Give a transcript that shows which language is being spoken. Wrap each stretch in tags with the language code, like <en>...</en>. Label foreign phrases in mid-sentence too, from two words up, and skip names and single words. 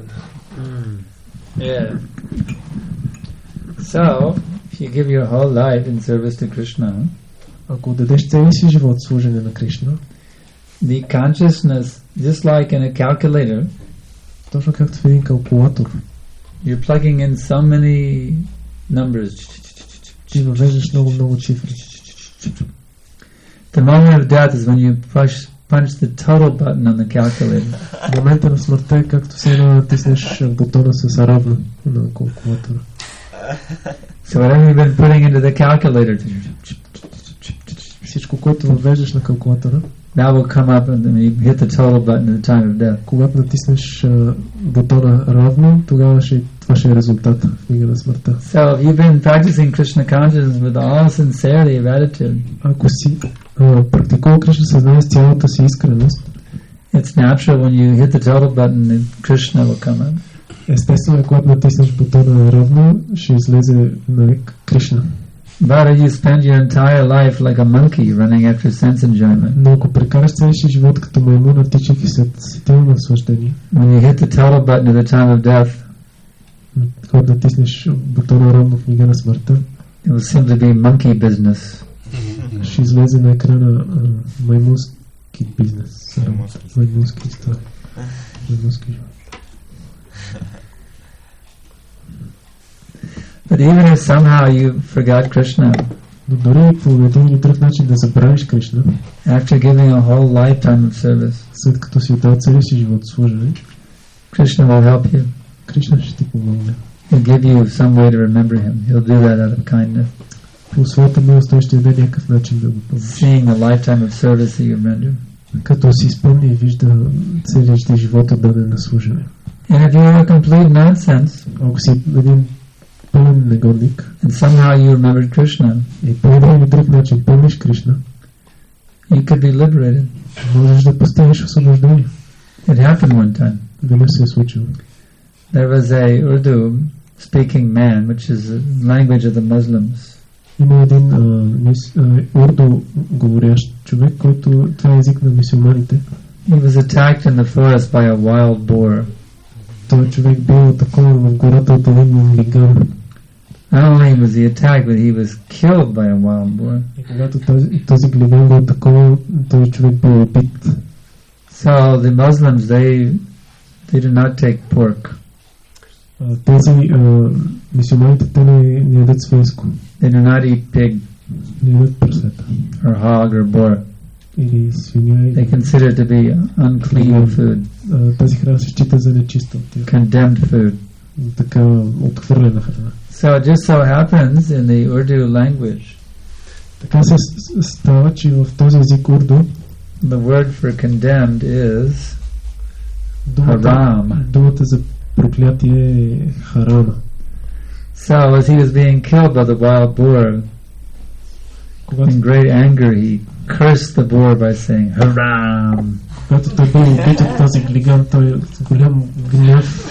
<en>Yeah. So, if you give your whole life in service to Krishna,</en> <bg>ако дадеш целия си живот в служене на Кришна,</bg> <en>the consciousness, just like in a calculator,</en> <bg>точно както в един калкулатор,</bg> <en>you're plugging in so many numbers.</en> <bg>Ти въвеждаш много цифри.</bg> <en>The moment of death is when you punch the total button on the calculator.</en> <bg>Момента на смъртта е както се натиснеш бутона с равно на калкулатора.</bg> <en>So whatever you've been putting into the calculator,</en> <bg>всичко, което въвеждаш на калкулатора,</bg> <en>that will come up and you hit the total button at the time of death.</en> <bg>Когато натиснеш бутона равно, тогава това ще е резултат в мига на смъртта.</bg> <en>So if you've been practicing Krishna consciousness with all sincerity of attitude,</en> <bg>ако си практикува Кришна съзнание с цялата си искреност,</bg> <en>it's natural when you hit the total button that Krishna will come up.</en> <bg>Естествено, когато натиснеш бутона равно, ще излезе на Кришна.</bg> <en>But if you spend your entire life like a monkey running after sense enjoyment,</en> <bg>но ако прекараш целия си живот като маймун, тичайки след сетивно наслаждение,</bg> <en>when you hit the total button at the time of death,</en> <bg>когато натиснеш бутона равно в мига на смъртта,</bg> <en>it will simply be monkey business.</en> <bg>Ще излезе на екрана маймунски бизнес. Маймунски история. Маймунски живот.</bg> <en>But even if somehow you forgot Krishna,</en> <bg>но дори по един или друг начин да забравиш Кришна,</bg> <en>after giving a whole lifetime of service,</en> <bg>след като си отдал целия си живот служене,</bg> <en>Krishna will help you.</en> <bg>Кришна ще ти помогне.</bg> <en>He'll give you some way to remember him. He'll do that out of kindness.</en> <bg>По своята милост той ще даде някакъв начин да го помогне.</bg> <en>Seeing the lifetime of service that you've rendered.</en> <bg>Като си спомни и вижда целият ти живот отдаден на служене.</bg> <en>And if you're a complete nonsense,</en> <bg>ако си един пълен негодник,</bg> <en>and somehow you remembered Krishna,</en> <bg>и по един или друг начин помниш Кришна,</bg> <en>you could be liberated.</en> <bg>Можеш да поставиш освобождение.</bg> <en>It happened one time.</en> <bg>Веднъж се е случило.</bg> <en>There was a Urdu speaking man, which is the language of the Muslims.</en> <bg>Има един урду говорящ човек, който това е език на мюсюлманите.</bg> <en>He was attacked in the forest by a wild boar.</en> <bg>Той човек бил атакуван в гората от един лиган.</bg> <en>Not only was he attacked, but he was killed by a wild boar.</en> <bg>И когато този лиган го атакувал, този човек бил убит.</bg> <en>So the Muslims, they do not take pork.</en> <bg>Тези мюсюлманите, те не ядат свинско.</bg> <en>They do not eat pig.</en> <bg>Не ядат прасета.</bg> <en>Or hog or boar.</en> <bg>Или свиня.</bg> <en>They consider it to be unclean food.</en> <bg>Тази храна се счита за нечиста.</bg> <en>Condemned food.</en> <bg>Така отхвърлена храна.</bg> <en>So it just so happens in the Urdu language.</en> <bg>Така се става, че в този език урду</bg> <en>the word for condemned is haram.</en> <bg>Думата за проклятие е харама.</bg> <en>So as he was being killed by the wild boar, in great anger he cursed the boar by saying haram.</en> <bg>Когато той бил убит от този глиган, той с голям гняв</bg>